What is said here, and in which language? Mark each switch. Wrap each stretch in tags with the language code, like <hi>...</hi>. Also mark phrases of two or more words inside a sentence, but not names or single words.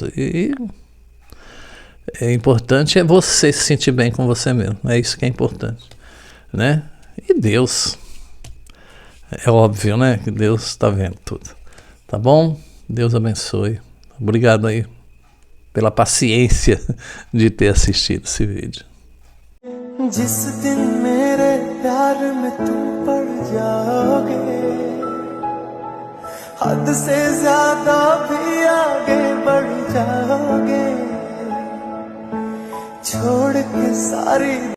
<pt>E é importante você se sentir bem com você mesmo. É isso que é importante, né? E Deus, é óbvio, né? Que Deus está vendo tudo. Tá bom? Deus abençoe. Obrigado aí pela paciência de ter assistido esse vídeo.</pt> <hi>जिस दिन मेरे प्यार में तुम पड़ जाओगे, हद से ज्यादा भी आगे बढ़ जाओगे, छोड़ के सारी</hi>